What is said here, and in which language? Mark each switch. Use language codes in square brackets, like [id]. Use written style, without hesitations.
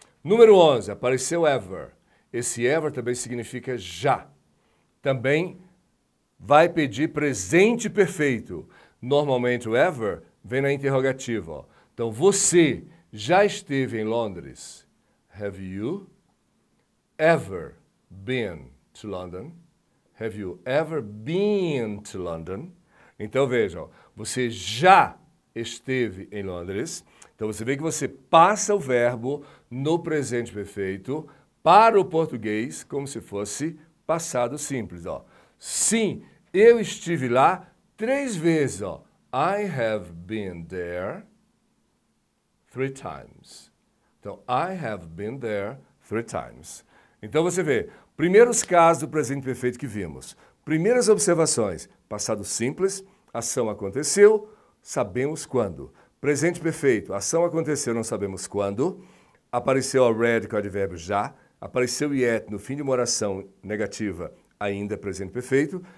[pt] Número 11, apareceu ever. Esse ever também significa já. Também vai pedir presente perfeito. Normalmente o ever vem na interrogativa. Ó. Então, você já esteve em Londres? [en] Have you ever been to London? Have you ever been to London? [pt] Então, vejam, você já esteve em Londres. Então você vê que você passa o verbo no presente perfeito para o português como se fosse passado simples. Ó. Sim, eu estive lá 3 vezes. Ó. [en] I have been there 3 times. Então, I have been there 3 times. [pt] Então você vê, primeiros casos do presente perfeito que vimos. Primeiras observações, passado simples, ação aconteceu, sabemos quando. Presente perfeito, ação aconteceu, não sabemos quando. Apareceu already com o advérbio já. Apareceu yet no fim de uma oração negativa, ainda presente perfeito.